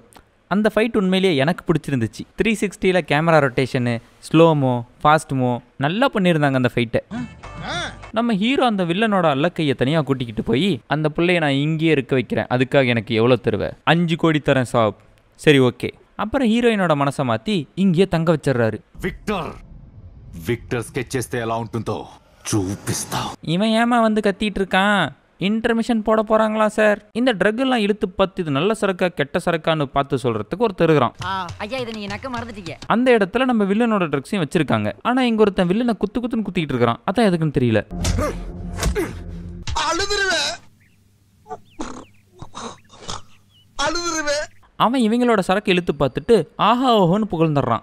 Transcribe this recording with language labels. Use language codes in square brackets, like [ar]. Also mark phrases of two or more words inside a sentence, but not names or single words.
[ta] அந்த ஃபைட் உண்மையிலேயே எனக்கு பிடிச்சிருந்துச்சு. 360ல் [en] camera rotation, slow-mo, fast-mo [ta] நல்லா பண்ணியிருந்தாங்க அந்த ஃபைட்டை. நம்ம ஹீரோ அந்த வில்லனோட அல்லக்கையை தனியாக கூட்டிக்கிட்டு போய், அந்த பிள்ளைய நான் இங்கேயே இருக்க வைக்கிறேன், அதுக்காக எனக்கு எவ்வளோ தருவேன்? 5 கோடி தரேன் சாப். சரி ஓகே. அப்புறம் ஹீரோயினோட மனசை மாற்றி இங்கேயே தங்க வச்சிடுறாரு. [te] విక్టర్ స్కెచ్ చేస్తే ఎలా ఉంటుందో చూపిస్తా. [ta] இவன் ஏமா வந்து கத்திட்டு இருக்கான்? இன்டர்மிஷன் போட போறாங்களா சார்? இந்த ட்ரக் எல்லாம் இழுத்து பார்த்து இது நல்ல சரக்கா கெட்ட சரக்கான்னு பார்த்து சொல்றதுக்கு ஒருத்தர் இருக்கிறான். ஐயா இதை நீங்க நக்க மறந்துட்டீங்க. அந்த இடத்துல நம்ம வில்லனோட ட்ரக்ஸையும் வச்சிருக்காங்க. ஆனா இங்க ஒருத்தன் வில்லனை குத்துன்னு குத்திக்கிட்டு இருக்கிறான். அதான் எதுக்குன்னு தெரியல. அவன் இவங்களோட சரக்கு இழுத்து பார்த்துட்டு ஆஹா ஓஹோன்னு புகழ்ந்துடுறான்.